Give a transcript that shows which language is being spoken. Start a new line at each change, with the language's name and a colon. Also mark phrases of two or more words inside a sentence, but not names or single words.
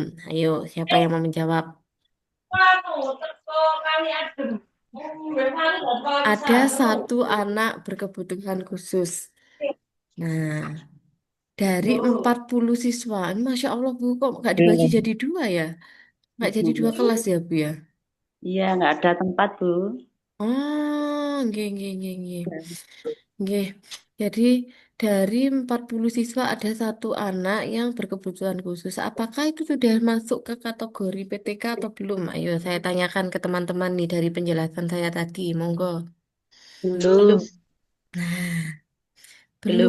Indonesian: Ayo, siapa yang mau menjawab? Ada satu anak berkebutuhan khusus. Nah, dari 40 siswa, ini Masya Allah Bu, kok nggak dibagi jadi dua ya? Nggak jadi dua kelas ya Bu ya? Iya, nggak ada tempat, Bu.
Javanese: Oh, nggih, nggih, nggih, nggih. Nggih.
Indonesian: Jadi dari 40 siswa ada satu anak yang berkebutuhan khusus. Apakah itu sudah masuk ke kategori PTK atau belum? Ayo saya tanyakan ke teman-teman nih dari penjelasan saya tadi. Monggo. Belum. Belum.